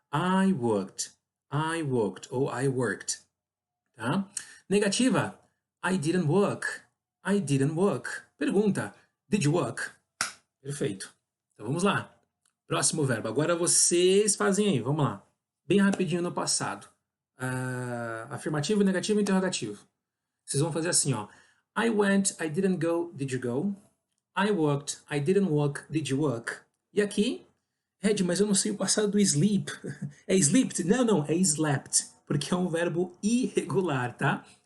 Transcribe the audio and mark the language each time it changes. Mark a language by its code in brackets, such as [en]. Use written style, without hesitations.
[en] I worked, ou I worked, tá? Negativa, I didn't work. [pt] Pergunta, [en] did you work? [pt] Perfeito. Então vamos lá. Próximo verbo. Agora vocês fazem aí, vamos lá. Bem rapidinho no passado. Afirmativo, negativo, interrogativo. Vocês vão fazer assim, ó. [en] I went, I didn't go, did you go? I worked, I didn't work, did you work? [pt] E aqui, Ed, mas eu não sei o passado do sleep. É slept? Não, é slept, porque é um verbo irregular, tá?